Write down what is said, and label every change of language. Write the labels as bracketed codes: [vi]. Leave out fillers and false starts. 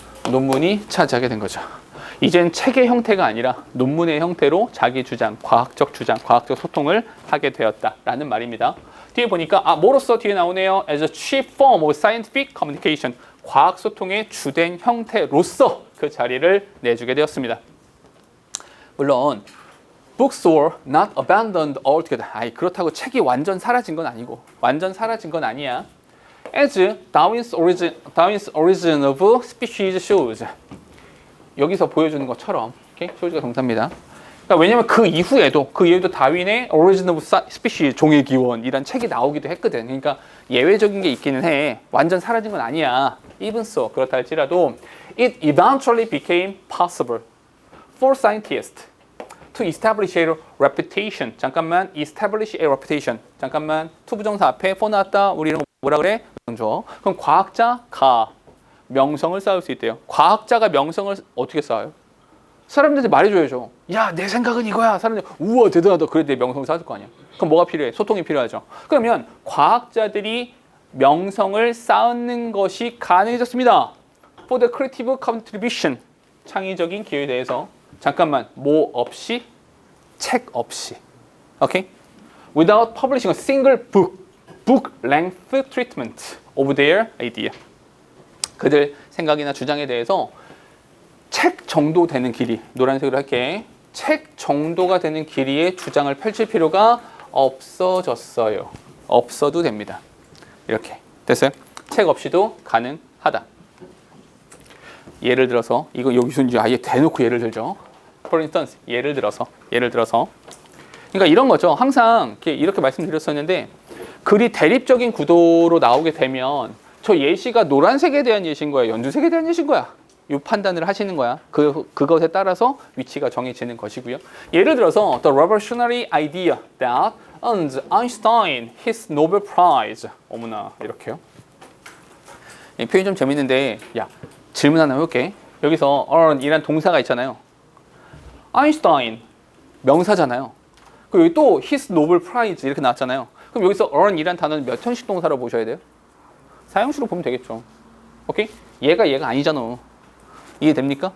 [ko] 논문이 차지하게 된 거죠. 이젠 책의 형태가 아니라 논문의 형태로 자기 주장, 과학적 소통을 하게 되었다라는 말입니다. 뒤에 보니까 뭐로써 뒤에 나오네요. [en] As a cheap form of scientific communication. [ko] 과학 소통의 주된 형태로서 그 자리를 내주게 되었습니다. 물론 [en] books were not abandoned altogether. [ko] 그렇다고 책이 완전 사라진 건 아니고, 완전 사라진 건 아니야. [en] As Darwin's origin of species shows. [ko] 여기서 보여주는 것처럼, shows가 동사입니다. 그러니까 왜냐면 그 이후에도 다윈의 Origin of Species, 종의 기원이란 책이 나오기도 했거든. 그러니까 예외적인 게 있기는 해. 완전 사라진 건 아니야. [en] Even so, [ko] 그렇다 할지라도 [en] it eventually became possible for scientists to establish a reputation. [ko] 잠깐만, [en] establish a reputation. [ko] 잠깐만, 투부정사 앞에 for 나왔다. 우리 이런 거 뭐라 그래? 줘. 그럼 과학자가 명성을 쌓을 수 있대요. 과학자가 명성을 어떻게 쌓아요? 사람들한테 말해줘야죠. 야, 내 생각은 이거야. 사람들 우와 대단하다. 그래 내 명성을 쌓을 거 아니야. 그럼 뭐가 필요해? 소통이 필요하죠. 그러면 과학자들이 명성을 쌓는 것이 가능해졌습니다. [en] For the creative contribution. [ko] 창의적인 기여에 대해서. 잠깐만, 뭐 없이? 책 없이. 오케이? [en] Without publishing a single book length treatment of their idea. [ko] 그들 생각이나 주장에 대해서 책 정도 되는 길이, 노란색으로 할게. 책 정도가 되는 길이의 주장을 펼칠 필요가 없어졌어요. 없어도 됩니다. 이렇게 됐어요? 책 없이도 가능하다. 예를 들어서 이거 여기서 이제 아예 대놓고 예를 들죠. [en] For instance, [ko] 예를 들어서 그러니까 이런 거죠. 항상 이렇게 말씀드렸었는데 글이 대립적인 구도로 나오게 되면 저 예시가 노란색에 대한 예시인 거야, 연두색에 대한 예시인 거야. 이 판단을 하시는 거야. 그것에 따라서 위치가 정해지는 것이고요. 예를 들어서 [en] the revolutionary idea that earned Einstein his Nobel Prize. [ko] 어머나, 이렇게요. 이 표현이 좀 재밌는데, 야, 질문 하나 해볼게. 여기서 earn이란 동사가 있잖아요. 아인슈타인 명사잖아요. 그리고 여기 또 [en] his Nobel Prize [ko] 이렇게 나왔잖아요. 그럼 여기서 earn이란 단어는 몇 형식 동사로 보셔야 돼요? 사형식으로 보면 되겠죠. 오케이? 얘가 아니잖아. 이해됩니까?